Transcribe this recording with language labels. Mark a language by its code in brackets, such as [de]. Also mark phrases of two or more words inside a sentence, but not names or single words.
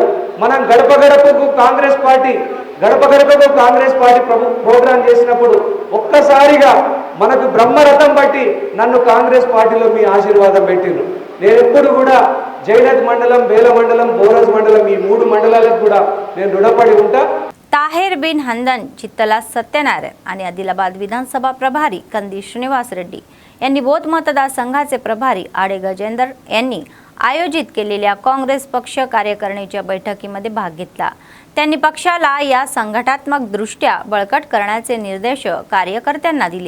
[te] మనం గడప గడపకు కాంగ్రెస్ పార్టీ ప్రోగ్రాం చేసినప్పుడు ఒక్కసారిగా మనకు బ్రహ్మరథం బట్టి నన్ను కాంగ్రెస్ పార్టీలో మీ ఆశీర్వాదం పెట్టిండ్రు. నేను ఎప్పుడు కూడా జైనత్ మండలం, బేల మండలం, బోరజ్ మండలం ఈ 3 मंडळाలకు కూడా నేను రుణపడి ఉంటా. [mr] ताहेर बिन हंदन, चित्तला सत्यनारायण आणि आदिलाबाद विधानसभा प्रभारी कंदी श्रीनिवास रेड्डी यांनी बोध मतदारसंघाचे प्रभारी आडे गजेंदर यांनी आयोजित केलेल्या काँग्रेस पक्ष कार्यकारिणीच्या बैठकीमध्ये भाग घेतला. त्यांनी पक्षाला या संघटनात्मक दृष्ट्या बळकट करण्याचे निर्देश कार्यकर्त्यांना दिले.